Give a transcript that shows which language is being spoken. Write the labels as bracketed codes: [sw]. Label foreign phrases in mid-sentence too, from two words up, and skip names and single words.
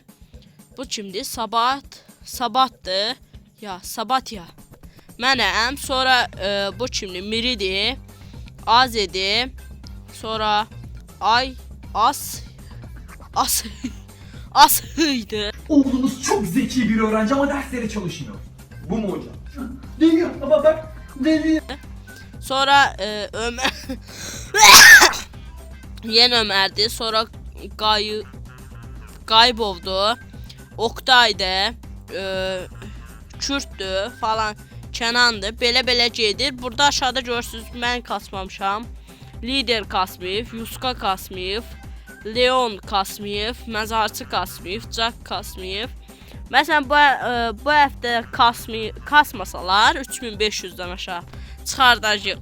[az] Bu kimdir? Sabatdır. Sabat ya. Mənəm. Sonra bu kimdir? Miridir, Azedir. Sonra Asıydı. [tr] Oğlunuz çok zeki bir öğrenci ama derslere çalışmıyor. Bu mu hocam? Deniyor ama bak deniyor. Sonra Ömer Yen Ömer'di. Sonra Qaybovdu. Oktaydı. Kürtdü falan. [az] Kənandı. Belə gedir. Burada aşağıda görürsünüz mən kasmamışam. Lider kasmayıb, Yuska kasmayıb, Leon kasmayıb, məzarçı kasmayıb, Jack kasmayıb. Məsələn bu həftə kasmasalar 3500-dən aşağı çıxardacaq.